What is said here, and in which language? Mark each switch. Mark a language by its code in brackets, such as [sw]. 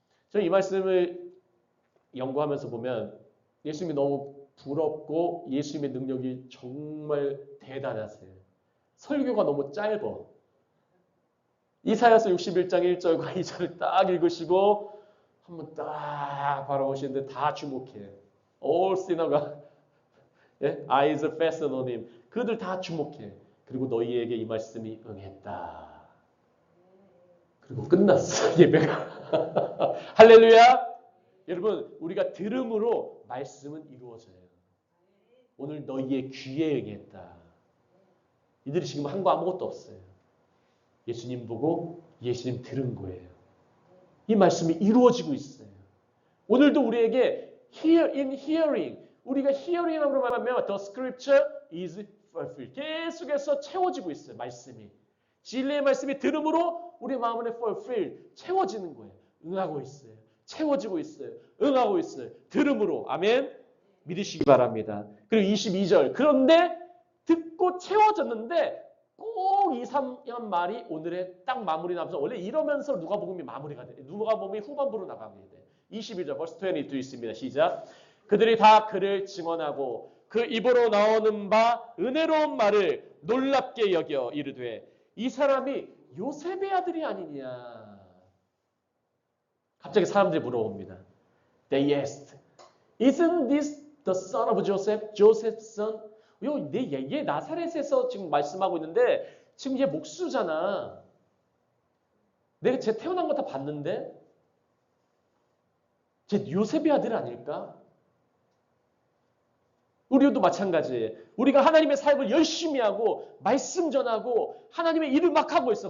[ko] 저는 이 말씀을 연구하면서 보면 예수님이 너무 부럽고 예수님의 능력이 정말 대단하세요. 설교가 너무 짧아. 이사야서 61장 1절과 2절을 딱 읽으시고 한번 딱 바라보시는데 다 주목해. [en] All synagogue, eyes fastened on him. [ko] 그들 다 주목해. 그리고 너희에게 이 말씀이 응했다. 그리고 끝났어, 예배가. 할렐루야. 여러분, 우리가 들음으로 말씀은 이루어져요. 오늘 너희의 귀에 응했다. 이들이 지금 한 거 아무것도 없어요. 예수님 보고 예수님 들은 거예요. 이 말씀이 이루어지고 있어요. 오늘도 우리에게 [en] hear in hearing, [ko] 우리가 hearing으로 말하면 [en] the scripture is fulfilled. [ko] 계속해서 채워지고 있어요. 말씀이. 진리의 말씀이 들음으로 우리 마음에 fulfilled, 채워지는 거예요. 응하고 있어요. 채워지고 있어요. 응하고 있어요. 들음으로. 아멘. 믿으시기 바랍니다. 그리고 22절. 그런데 듣고 채워졌는데 꼭 이 말이 오늘의 딱 마무리 나면서 원래 이러면서 누가복음이 마무리가 돼요. 누가복음이 후반부로 나가게 돼요. 22절 벌써 22 있습니다. 시작. 그들이 다 그를 증언하고 그 입으로 나오는 바 은혜로운 말을 놀랍게 여겨 이르되 이 사람이 요셉의 아들이 아니냐. 갑자기 사람들이 물어봅니다. [en] They asked, Isn't this the son of Joseph? Joseph's son? [ko] 얘 나사렛에서 지금 말씀하고 있는데 지금 얘 목수잖아. 내가 쟤 태어난 거 다 봤는데 쟤 요셉의 아들 아닐까? 우리도 마찬가지예요. 우리가 하나님의 사역을 열심히 하고 말씀 전하고 하나님의 일을 막 하고 있어.